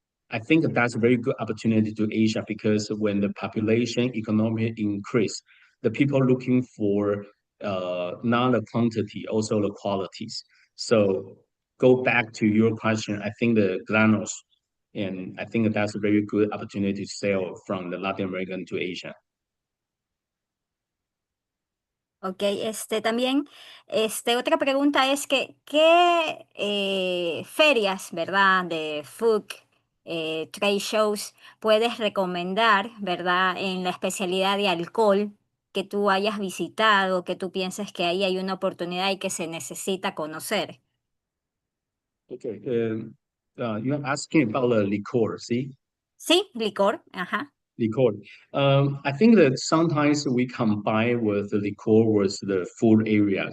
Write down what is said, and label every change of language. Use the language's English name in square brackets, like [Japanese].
[English] I think that's a very good opportunity to Asia because when the population economy increase, the people looking for not the quantity, also the qualities. So go back to your question, I think the granos, and I think that's a very good opportunity to sell from the Latin American to Asia. [Spanish] Ok, también, otra pregunta es que, ¿qué ferias, verdad, de [English] food, trade shows [Spanish] puedes recomendar, verdad, en la especialidad de alcohol que tú hayas visitado, que tú pienses que ahí hay una oportunidad y que se necesita conocer? [English] Okay, you're asking about the liquor, see? [Spanish] Sí, licor, ajá. [English] Liquor. I think that sometimes we combine with the liquor with the food area.